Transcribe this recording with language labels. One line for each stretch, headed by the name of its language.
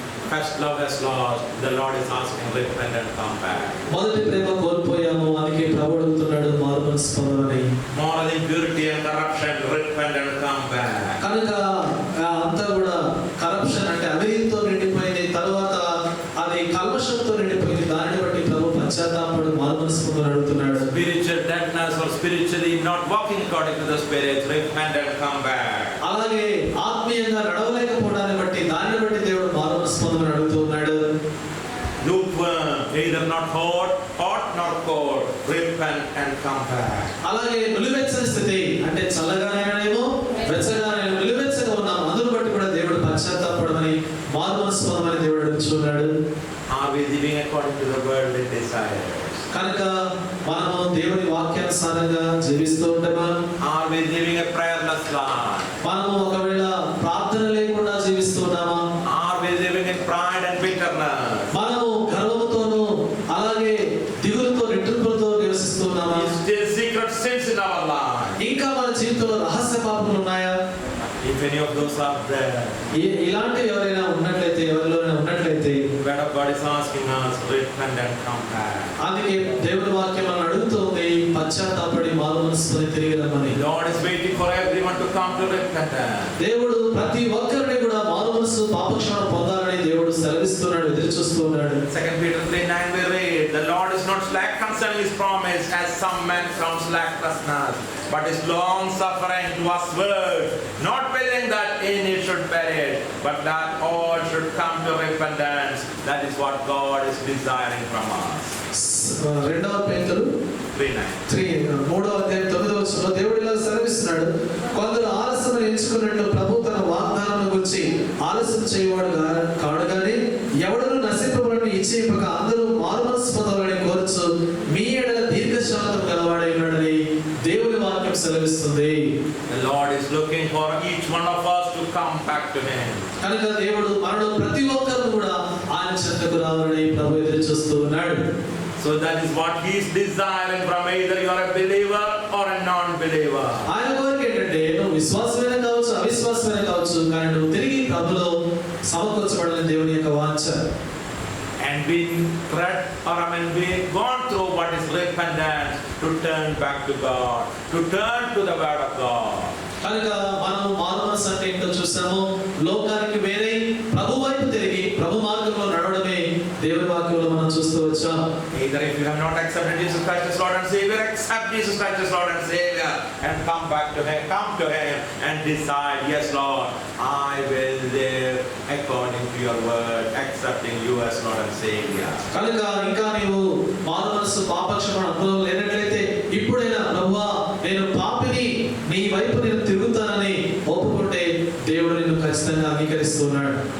English: First love has lost. The Lord is asking, repent and come back.
Telugu: మొదటి ప్రేమ కోల్పోయాము, అందుకే ప్రభువు అడుగుతున్నాడు మారుమనసు పొందమని.
English: Moral impurity and corruption, repent and come back.
Telugu: కనుక అంతా కూడా కరప్షన్ అంటే అవినీతితో నిండిపోయింది, తరువాత అది కల్మషంతో నిండిపోయింది. దానిని బట్టి ప్రభు పశ్చాత్తాపడు మారుమనసు పొందమని అడుగుతున్నాడు.
English: Spiritual deadness or spiritually not walking according to the Spirit, repent and come back.
Telugu: అలాగే ఆత్మీయంగా నడవలేకపోవడాన్ని బట్టి దానిని బట్టి దేవుడు మారుమనసు పొందమని అడుగుతున్నాడు.
English: Lukewarm, either not hot nor cold, repent and come back.
Telugu: అలాగే నిలువెచ్చని స్థితి అంటే చల్లగానేమో వెచ్చగానే నిలువెచ్చగా ఉన్నాం, అందును బట్టి కూడా దేవుడు పశ్చాత్తాపడమని మారుమనసు పొందమని దేవుడు అడుగుతున్నాడు.
English: Are we living according to the worldly desires?
Telugu: కనుక మనము దేవుని వాక్యానుసారంగా జీవిస్తూ ఉంటామా?
English: Are we living a prayerless life?
Telugu: మనము ఒకవేళ ప్రార్థన లేకుండా జీవిస్తున్నామా?
English: Are we living in pride and bitterness?
Telugu: మనము గర్వముతోను అలాగే దిగులుతో నిట్టూర్పులతో నివసిస్తున్నామా?
English: Is there secret sins in our life?
Telugu: ఇంకా మన జీవితంలో రహస్య పాపములు ఉన్నాయా?
English: If any of those are there,
Telugu: ఇలాంటి ఎవరైనా ఉన్నట్లయితే, ఎవరిలోనైనా ఉన్నట్లయితే
English: word of God is asking us, repent and come back.
Telugu: అందుకే దేవుని వాక్యం మనం అడుగుతుంది, పశ్చాత్తాపడి మారుమనసు పొంది తిరిగి రమ్మని.
English: Lord is waiting for everyone to come to repentance.
Telugu: దేవుడు ప్రతి ఒక్కరిని కూడా మారుమనసు పాపక్షమాపణ పొందాలని దేవుడు సెలవిస్తున్నాడు, ఎదురు చూస్తూ ఉన్నాడు.
English: 2 Peter 3:9 we read, the Lord is not slack concerning his promise, as some men count slackness, but is long suffering towards world, not willing that any should perish, but that all should come to repentance. That is what God is desiring from us.
Telugu: 2 పేతురు 3:9. 3వ అధ్యాయం 9వ వచనంలో దేవుడు ఇలా సెలవిస్తున్నాడు, కొందరు ఆలస్యం ఎంచుకున్నట్టు ప్రభు తన వాగ్దానం గురించి ఆలస్యం చేయవాడు కాడు గాని ఎవడను నశింపబడను ఇచ్చేయక అందరూ మారుమనస్సు పొందాలని కోరుచు మీ ఎడల దీర్ఘశాంతం గలవాడై ఉన్నాడని దేవుని వాక్యం సెలవిస్తుంది.
English: The Lord is looking for each one of us to come back to Him.
Telugu: కనుక దేవుడు మనలో ప్రతి ఒక్కరు కూడా ఆయన చెంతకు రావాలని ప్రభు ఎదురు చూస్తూ ఉన్నాడు.
English: So that is what He is desiring from either you are a believer or a non-believer.
Telugu: ఆయన కోరిక ఏంటంటే నువ్వు విశ్వాసమైన కావచ్చు అవిశ్వాసమైన కావచ్చు, కానీ నువ్వు తిరిగి ప్రభులో సమకూర్చబడాలని దేవుని యొక్క వాంఛ.
English: And being read or being gone through what is repentance, to turn back to God, to turn to the word of God.
Telugu: కనుక మనం మారుమనస్సు అంటే ఏంటో చూసాము. లోకానికి వేరే ప్రభు వైపు తిరిగి ప్రభు మార్గంలో నడవడమే దేవుని వాక్యంలో మనం చూస్తూ వచ్చాం.
English: Either if you have not accepted Jesus Christ as Lord and Savior, accept Jesus Christ as Lord and Savior and come back to Him, come to Him and decide, yes Lord, I will live according to your word, accepting you as Lord and Savior.
Telugu: కనుక ఇంకా నీవు మారుమనస్సు పాపక్షమాపణ అనుభవం లేనట్లయితే ఇప్పుడైనా ప్రభువా నేను పాపిని, నీ వైపు నేను తిరుగుతానని ఒప్పుకుంటే దేవుడు నిన్ను ఖచ్చితంగా అంగీకరిస్తున్నాడు.